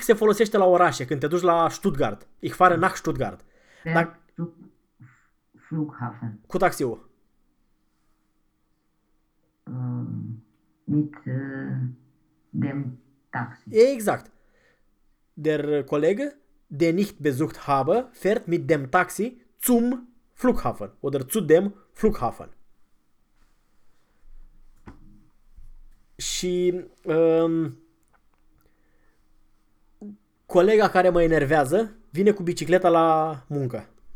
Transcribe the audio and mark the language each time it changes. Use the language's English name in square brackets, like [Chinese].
[Romanian] se folosește la orașe, când te duci la Stuttgart. [German] Ich fahre nach Stuttgart. Zu Flughafen. [Romanian] Cu taxiul? [German] Mit dem Taxi. [Romanian] Exact. [German] Der Kollege, der nicht besucht habe, fährt mit dem Taxi zum Flughafen. Oder zu dem Flughafen. [Romanian] Și colega care mă enervează vine cu bicicleta la muncă.